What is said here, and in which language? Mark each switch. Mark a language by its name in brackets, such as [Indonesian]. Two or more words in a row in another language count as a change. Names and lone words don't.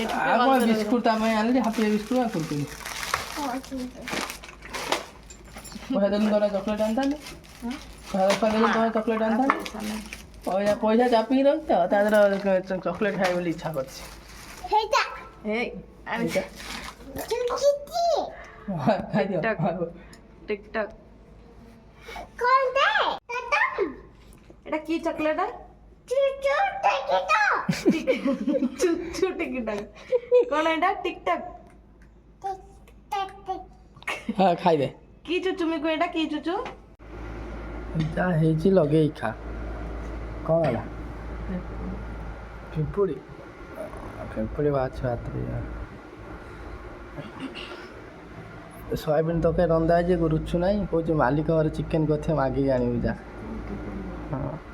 [Odia] ଆଉ କ'ଣ ବିସ୍କୁଟ ତା ପାଇଁ ଆଣିଲି ହାପି ବିସ୍କୁଟ ଆଉ କୁରକୁରି ପଇସା ଦେଲୁ ତୋର ଚକୋଲେଟ୍ ଆଣିଥାନ୍ତି ପଇସା ଦେଲୁ ତୋର ଚକୋଲେଟ୍ ଆଣିଥାନ୍ତି ପଇସା ଚାପିକି ରଖି ତ ତା ଦେହରେ ଚକୋଲେଟ୍ ଖାଇବି ବୋଲି ଇଚ୍ଛା କରିଛି ଖାଇଦିଅ [Bangla] টিকটক এটা কি চকলেট চুচু টিকটক কোন এটা টিকটক [Odia] ହଁ ଖାଇଦେ [Bangla] কি চুচু মিকু এটা কি চুচু [Odia] ଯାହା ହେଇଛି ଲଗେଇ ଖା କ'ଣ ହେଲା ପିମ୍ପୁଡ଼ି ପିମ୍ପୁଡ଼ି ବାହାରୁଛି ହାତରେ ସୋୟାବିନ୍ ତରକାରୀ ରନ୍ଧା ହେଇଛି ରୁଚୁ ନାହିଁ କହୁଛି ମାଲିକ ଘରେ ଚିକେନ୍ କରିଥିବ ମାଗିକି ଆଣିବି ଯା ହଁ